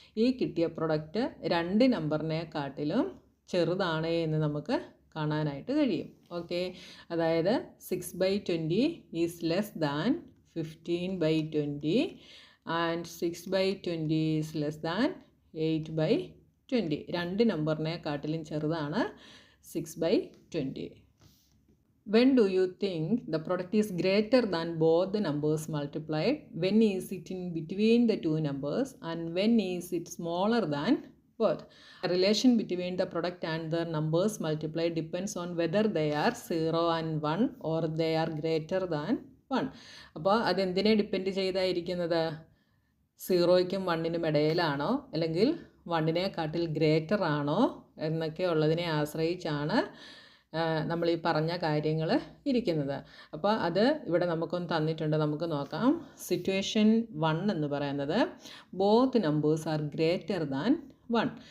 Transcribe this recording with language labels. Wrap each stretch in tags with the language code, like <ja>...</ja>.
<ml>ഈ കിട്ടിയ പ്രൊഡക്റ്റ് രണ്ട് നമ്പറിനെക്കാട്ടിലും ചെറുതാണ് എന്ന് നമുക്ക് കാണാനായിട്ട് കഴിയും.</ml> <en>Okay, അതായത് 6/20 is less than 15/20 and 6/20 is less than 8/20.</en> <ml>രണ്ട് നമ്പറിനെക്കാട്ടിലും ചെറുതാണ് 6/20.</ml> <en>When do you think the product is greater than both the numbers multiplied? When is it in between the two numbers and when is it smaller than both? The relation between the product and the numbers multiplied depends on whether they are 0 and 1 or they are greater than 1.</en> <ml>അപ്പോൾ അതെന്തിനെ depend ചെയ്തായിരിക്കുന്നത്? 0യ്ക്കും 1നും ഇടയിലാണോ അല്ലെങ്കിൽ 1-നെക്കാട്ടിൽ greater ആണോ എന്നൊക്കെ ഉള്ളതിനെ ആശ്രയിച്ചാണ് നമ്മൾ ഈ പറഞ്ഞ കാര്യങ്ങൾ ഇരിക്കുന്നത്. അപ്പോൾ അത് ഇവിടെ നമുക്കൊന്ന് തന്നിട്ടുണ്ട്, നമുക്ക് നോക്കാം. സിറ്റുവേഷൻ 1 എന്ന് പറയുന്നത്</ml> <en>Both numbers are greater than 1.</en>